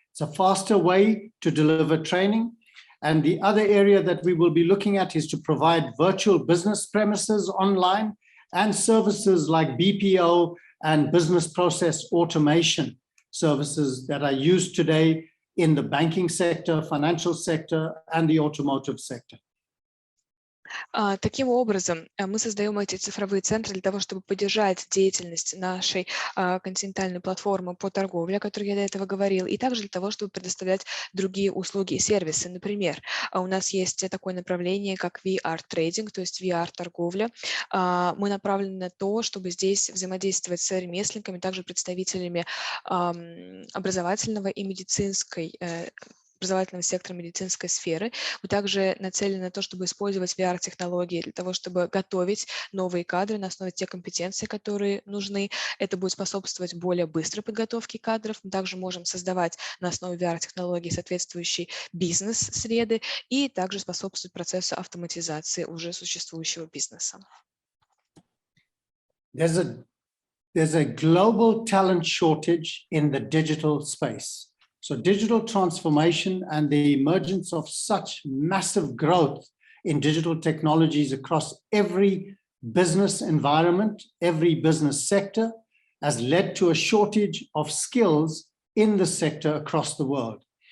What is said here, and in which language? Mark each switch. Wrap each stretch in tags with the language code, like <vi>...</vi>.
<en>It's a faster way to deliver training. And the other area that we will be looking at is to provide virtual business premises online and services like BPO and business process automation services that are used today in the banking sector, financial sector, and the automotive sector.</en> <ru>Таким образом, мы создаем эти цифровые центры для того, чтобы поддержать деятельность нашей континентальной платформы по торговле, о которой я до этого говорил, и также для того, чтобы предоставлять другие услуги и сервисы. Например, у нас есть такое направление, как VR-трейдинг, то есть VR-торговля. Мы направлены на то, чтобы здесь взаимодействовать с ремесленниками, также представителями образовательного и образовательного сектора медицинской сферы. Мы также нацелены на то, чтобы использовать VR-технологии для того, чтобы готовить новые кадры на основе тех компетенций, которые нужны. Это будет способствовать более быстрой подготовке кадров. Мы также можем создавать на основе VR-технологий соответствующие бизнес-среды и также способствовать процессу автоматизации уже существующего бизнеса.</ru> <en>There's a there's a global talent shortage in the digital space. So digital transformation and the emergence of such massive growth in digital technologies across every business environment, every business sector, has led to a shortage of skills in the sector across the world.</en>